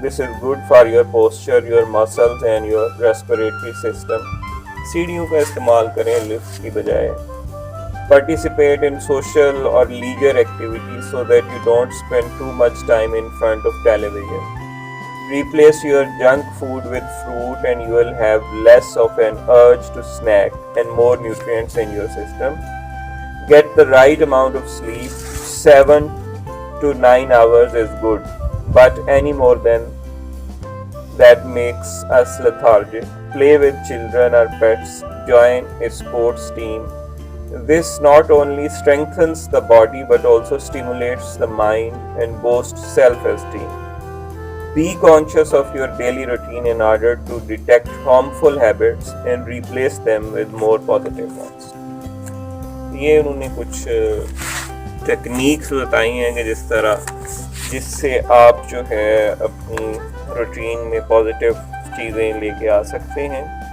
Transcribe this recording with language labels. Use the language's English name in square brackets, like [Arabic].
[English] This is good for your posture, your muscles and your respiratory system. [Urdu] سیڑھیوں کا استعمال کریں lift کی بجائے. [English] Participate in social or leisure activities so that you don't spend too much time in front of television. Replace your junk food with fruit and you will have less of an urge to snack and more nutrients in your system. Get the right amount of sleep. 7 to 9 hours is good, but any more than that makes us lethargic. Play with children or pets. Join a sports team. This not only strengthens the body but also stimulates the mind and boosts self-esteem. Be conscious of your daily routine in order to detect harmful habits and replace them with more positive ones. [Urdu] یہ انہوں نے کچھ techniques بتائی ہیں کہ جس سے آپ جو ہے اپنی روٹین میں پازیٹیو چیزیں لے کے آ سکتے ہیں.